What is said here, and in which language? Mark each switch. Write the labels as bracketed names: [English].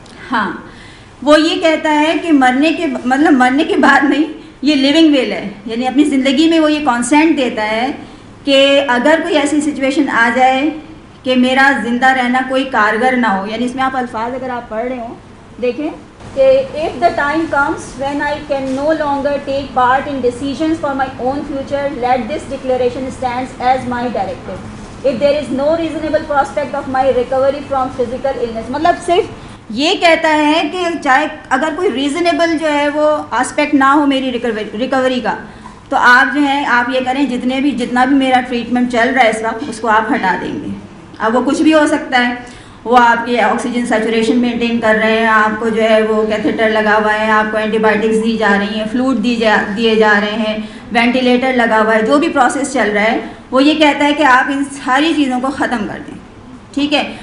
[Urdu] ہاں, وہ یہ کہتا ہے کہ مرنے کے بعد نہیں, یہ لیونگ ول ہے, یعنی اپنی زندگی میں وہ یہ کانسینٹ دیتا ہے کہ اگر کوئی ایسی سچویشن آ جائے کہ میرا زندہ رہنا کوئی کارگر نہ ہو, یعنی اس میں آپ الفاظ اگر آپ پڑھ رہے ہوں دیکھیں کہ [English] if the time comes when I can no longer take part in decisions for my own future, let this declaration stands as my directive. if there is no reasonable prospect of my recovery from physical illness. [Urdu] مطلب صرف یہ کہتا ہے کہ چاہے اگر کوئی reasonable جو ہے وہ آسپیکٹ نہ ہو میری ریکوری کا، تو آپ جو ہے آپ یہ کریں جتنا بھی میرا ٹریٹمنٹ چل رہا ہے اس وقت اس کو آپ ہٹا دیں گے. اب وہ کچھ بھی ہو سکتا ہے، وہ آپ کے آکسیجن سیچوریشن مینٹین کر رہے ہیں، آپ کو جو ہے وہ کیتھیٹر لگا ہوا ہے، آپ کو اینٹی بایوٹکس دی جا رہی ہیں، فلوئڈ دیے جا رہے ہیں، وینٹیلیٹر لگا ہوا ہے، جو بھی پروسیس چل رہا ہے وہ یہ کہتا ہے کہ آپ ان ساری چیزوں کو ختم کر دیں. ٹھیک ہے.